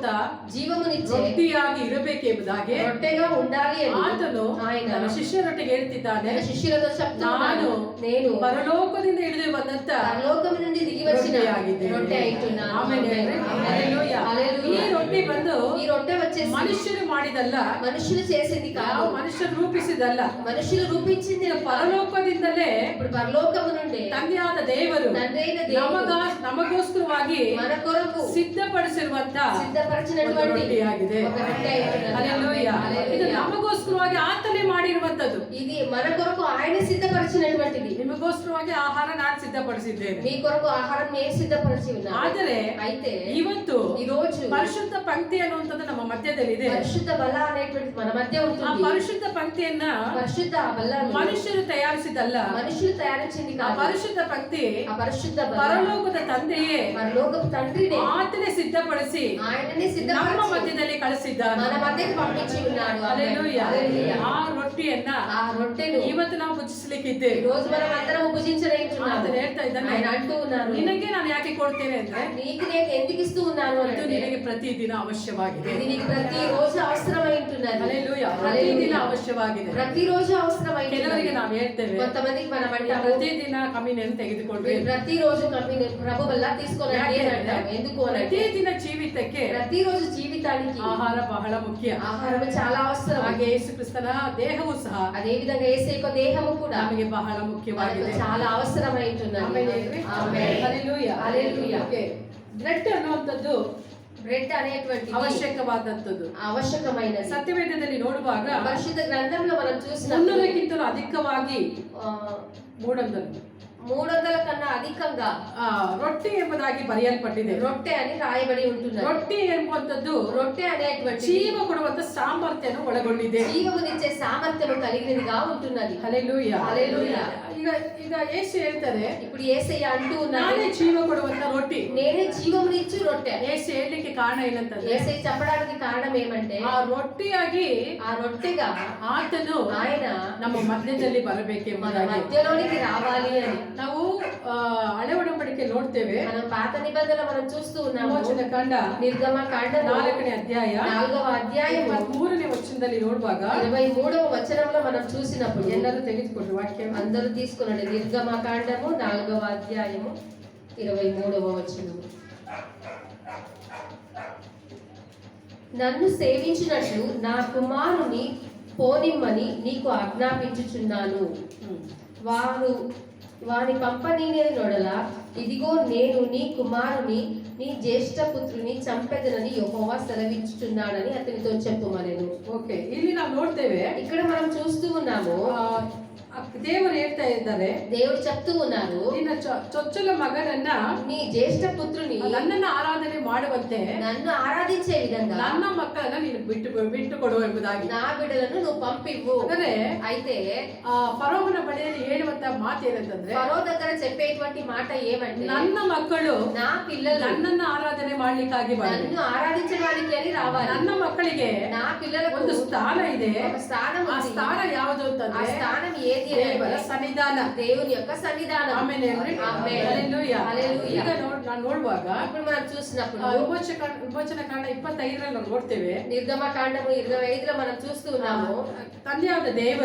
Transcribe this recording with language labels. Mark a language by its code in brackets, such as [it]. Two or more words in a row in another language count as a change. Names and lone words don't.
[te] జీవమునిచ్చే [kn] ರೊಟ್ಟಿಯಾಗಿ ಇರಬೇಕೆಂಬುದಾಗಿ [te] రొట్టెగా ఉండాలి అని [kn] ಆತನು ತನ್ನ ಶಿಷ್ಯರೊಟ್ಟಿಗೆ ಹೇಳ್ತಿದ್ದಾನೆ. [te] శిష్యులతో చెప్తున్నాను, నేను [kn] ಪರಲೋಕದಿಂದ ಇಳಿದು ಬಂದಂತ [te] పరలోకం నుండి దిగి వచ్చిన రొట్టె అయితున్నాను. [kn] ಈ ರೊಟ್ಟಿ ಬಂದು [te] ఈ రొట్టె వచ్చేసి [kn] ಮನುಷ್ಯರು ಮಾಡಿದಲ್ಲ, [te] మనుషులు చేసింది కాదు, [kn] ಮನುಷ್ಯರು ರೂಪಿಸಿದಲ್ಲ, [te] మనుషులు రూపించింది. [kn] ಪರಲೋಕದಿಂದಲೇ [te] ఇప్పుడు పరలోకము నుండి [kn] ತಂದೆಯಾದ ದೇವರು [te] తండ్రి అయిన దేవుడు [kn] ನಮಗೋಸ್ಕರವಾಗಿ [te] మన కొరకు [kn] ಸಿದ್ಧಪಡಿಸಿರುವಂತ [te] సిద్ధపరిచినటువంటి [kn] ರೊಟ್ಟಿಯಾಗಿದೆ. [te] ఒక రొట్టె అయితున్నది. [kn] ಹಲ್ಲೆಲೂಯಾ. ಇದು ನಮಗೋಸ್ಕರವಾಗಿ ಆತನೇ ಮಾಡಿರುವಂತದ್ದು. [te] ఇది మన కొరకు ఆయన సిద్ధపరిచినటువంటిది. [kn] ನಿಮಗೋಸ್ಕರವಾಗಿ ಆಹಾರ ನಾನು ಸಿದ್ಧಪಡಿಸಿದ್ದೇನೆ. [te] మీ కొరకు ఆహారం నేను సిద్ధపరిచి ఉన్నాను. [kn] ಆದರೆ [te] అయితే [kn] ಇವತ್ತು [te] ఈ రోజు [kn] ಪರಿಶುದ್ಧ ಪಂಕ್ತಿ ಅನ್ನುವಂಥದ್ದು ನಮ್ಮ ಮಧ್ಯದಲ್ಲಿ ಇದೆ. [te] పరిశుద్ధ బల్ల అనేటువంటి మన మధ్య [kn] ಆ [te] ఉంటుంది. [kn] ಪರಿಶುದ್ಧ ಪಂಕ್ತಿಯನ್ನ [te] పరిశుద్ధ బల్లను [kn] ಮನುಷ್ಯರು ತಯಾರಿಸಿದಲ್ಲ, [te] మనుషులు తయారించింది [kn] ಆ [te] కాదు. [kn] ಪರಿಶುದ್ಧ ಪಂಕ್ತಿ [te] ఆ పరిశుద్ధ బల్ల [kn] ಪರಲೋಕದ ತಂದೆಯೇ [te] పరలోకపు తండ్రిని [kn] ಆತನೇ ಸಿದ್ಧಪಡಿಸಿ [te] ఆయననే [kn] ನಮ್ಮ [te] సిద్ధపరిచి [kn] ಮಧ್ಯದಲ್ಲಿ ಕಳಿಸಿದ್ದಾನೆ. [te] మన మధ్యకి పంపించి ఉన్నాడు. [kn] ಹಲ್ಲೆಲೂಯಾ. [te] హల్లెలూయా. [kn] ಆ ರೊಟ್ಟಿಯನ್ನ [te] ఆ రొట్టెను [kn] ಇವತ್ತು ನಾವು ಭುಜಿಸಲಿಕ್ಕಿದ್ದೇವೆ. [te] ఈ రోజు మనం అందరం భుజించలేంటున్నాము. [kn] ಆತನೇ ಹೇಳ್ತಾ ಇದ್ದಾನೆ, [te] ఆయన అంటూ ఉన్నారు, [kn] ನಿನಗೆ ನಾನು ಯಾಕೆ ಕೊಡ್ತೇನೆ ಅಂದ್ರೆ [te] నీకు నేను ఎందుకు ఇస్తూ ఉన్నాను [kn] ಇದು [te] అంటే [kn] ನಿನಗೆ ಪ್ರತಿದಿನ ಅವಶ್ಯವಾಗಿದೆ. [te] ఇది నీకు ప్రతి రోజు అవసరమై ఉంటున్నది. [kn] హల్లెలూయా. ప్రతిದಿನ ಅವಶ್ಯವಾಗಿದೆ. [te] ప్రతి రోజు అవసరమై [kn] ಕೆಲವರಿಗೆ ನಾವು ಹೇಳ್ತೇವೆ, [te] కొంతమందికి మనం అంటాము, [kn] ಪ್ರತಿದಿನ ಕಮ್ಯುನಿಯನ್ ತೆಗೆದುಕೊಂಡ್ರೆ, [te] ప్రతి రోజు ప్రభు వల్ల తీసుకోనండి అని అంటాము. ఎందుకు అంటే [kn] ಪ್ರತಿದಿನ ಜೀವಿತಕ್ಕೆ [te] ప్రతి రోజు జీవితానికి [kn] ಆಹಾರ ಬಹಳ ಮುಖ್ಯ. [te] ఆహారం చాలా అవసరం. [kn] ಹಾಗೆ ಯೇಸು ಕ್ರಿಸ್ತನ ದೇಹವು ಸಹ [te] అదే విధంగా యేసు యొక్క దేహము కూడా [kn] ನಮಗೆ ಬಹಳ ಮುಖ್ಯವಾಗಿದೆ. [te] చాలా అవసరమై ఉంటున్నది. [kn] ಆಮೆನ್. ಹಲ್ಲೆಲೂಯಾ. [te] హల్లెలూయా. [kn] ಬ್ರೆಡ್ ಅನ್ನುವಂಥದ್ದು [te] బ్రెడ్ అనేటువంటి [kn] ಅವಶ್ಯಕವಾದಂಥದ್ದು, [te] ಅವಶ್ಯಕమైనది. [kn] ಸತ್ಯವೇದದಲ್ಲಿ ನೋಡುವಾಗ [te] పరిశుద్ధ గ్రంథంలో మనం చూసిన [kn] 300ಕ್ಕಿಂತಲೂ ಅಧಿಕವಾಗಿ [te] 300 కన్నా అధికంగా [kn] ರೊಟ್ಟಿ ಎಂಬುದಾಗಿ ಬರೆಯಲ್ಪಟ್ಟಿದೆ. [te] రొట్టె అని రాయబడి ఉంటుంది. [kn] ರೊಟ್ಟಿ ಎಂಬುವಂಥದ್ದು [te] రొట్టె అనేటువంటి [kn] ಜೀವ ಕೊಡುವಂತ ಸಾಮರ್ಥ್ಯವನ್ನು ಒಳಗೊಂಡಿದೆ. [te] జీవమునిచ్చే సామర్థ్యము కలిగినదిగా ఉంటున్నది. [kn] ಹಲ್ಲೆಲೂಯಾ. [te] హల్లెలూయా. [kn] ಈಗ ಈಗ ಯೇಸು ಹೇಳ್ತಾರೆ, [te] ఇప్పుడు యేసయ్య అంటూ ఉన్నాడు, [kn] ನಾನೇ ಜೀವ ಕೊಡುವಂತ ರೊಟ್ಟಿ. [te] నేనే జీవమునిచ్చు రొట్టె. [kn] ಯೇಸು ಹೇಳಲಿಕ್ಕೆ ಕಾರಣ ಏನಂತಂದ್ರೆ, [te] యేసయ్య చెప్పడానికి కారణం ఏమంటే [kn] ಆ ರೊಟ್ಟಿಯಾಗಿ [te] ఆ రొట్టెగా [kn] ಆತನು [te] ఆయన [kn] ನಮ್ಮ ಮಧ್ಯದಲ್ಲಿ [te] మన [kn] ಬರಬೇಕೆಂಬುದಾಗಿ. [te] మధ్యలోనికి రావాలి అని [kn] ನಾವು ಹಳೆ ಒಡಂಬಡಿಕೆ ನೋಡ್ತೇವೆ. [te] మనం పాత నిబంధనలు మనం చూస్తూ ఉన్నాము. [kn] ವಿಮೋಚನ ಕಾಂಡ [te] నిర్గమ కాండము [kn] 4ನೇ ಅಧ್ಯಾಯ [te] 4వ అధ్యాయము [kn] 23ನೇ ವಚನದಲ್ಲಿ ನೋಡುವಾಗ [te] 23వ వచనంలో మనం చూసినప్పుడు, [kn] ಎಲ್ಲರೂ ತೆಗೆದುಕೊಂಡ್ರು ವಾಕ್ಯ, [te] అందరూ తీసుకునండి, నిర్గమ కాండము 4వ అధ్యాయము 23వ వచనము. నన్ను సేవించినట్లు నా కుమారుని పోనిమ్మని నీకు ఆజ్ఞాపించుచున్నాను. వాని పంపనీని నొడల, ఇదిగో నేను నీ కుమారుని నీ జ్యేష్ఠ పుత్రుని చంపెదనని యెహోవా సెలవిచ్చుచున్నాడని అతనితో చెప్పుమనెను. [kn] ಓಕೆ, ಇಲ್ಲಿ ನಾವು ನೋಡ್ತೇವೆ, [te] ఇక్కడ మనం చూస్తూ ఉన్నాము, [kn] ದೇವರು ಹೇಳ್ತಾ ಇದ್ದಾರೆ, [te] దేవుడు చెప్తూ ఉన్నారు, [kn] ನಿನ್ನ ಚೊಚ್ಚಲ ಮಗನನ್ನ [te] నీ జ్యేష్ఠ పుత్రుని [kn] ನನ್ನನ್ನ ಆರಾಧನೆ ಮಾಡುವಂತೆ [te] నన్ను ఆరాధించే విధంగా [kn] ನನ್ನ ಮಕ್ಕಳನ್ನ ನೀನು ಬಿಟ್ಟು ಕೊಡು ಎಂಬುದಾಗಿ. [te] నా బిడ్డలను నువ్వు పంపివ్వు. [kn] ಅಂದರೆ [te] అయితే [kn] ಫರೋಹನ ಬಳಿಯಲ್ಲಿ ಹೇಳುವಂತ ಮಾತು ಏನಂತಂದ್ರೆ, [te] ఫరో దగ్గర చెప్పేటువంటి మాట ఏమంటే, [kn] ನನ್ನ ಮಕ್ಕಳು [te] నా పిల్లలు [kn] ನನ್ನನ್ನ ಆರಾಧನೆ ಮಾಡ್ಲಿಕ್ಕಾಗಿ ಬರಲಿ. [te] నన్ను ఆరాధించడానికి అని రావాలి. [kn] ನನ್ನ ಮಕ್ಕಳಿಗೆ [te] నా పిల్లలకు [kn] ಒಂದು ಸ್ಥಾನ ಇದೆ. [te] ఒక స్థానం [kn] ಆ [te] ఉంది. [kn] ಸ್ಥಾನ ಯಾವುದು [te] ఆ [kn] ಅಂತಂದ್ರೆ [te] స్థానం ఏది [kn] ದೇವರ [te] అంటే [kn] ಸನ್ನಿಧಾನ. [te] దేవుని యొక్క సన్నిధానం. [kn] ಆಮೇಲೆ [te] ఆమేన్. [kn] ಹಲ್ಲೆಲೂಯಾ. [te] హల్లెలూయా. [kn] ಈಗ ನಾನು ನೋಡುವಾಗ [te] ఇప్పుడు మనం చూసినప్పుడు [kn] ವಿಮೋಚನ ಕಾಂಡ 25ರಲ್ಲಿ ನಾವು ನೋಡ್ತೇವೆ, [te] నిర్గమ కాండము 25లో మనం చూస్తూ ఉన్నాము, [kn] ತಂದೆಯಾದ ದೇವರು,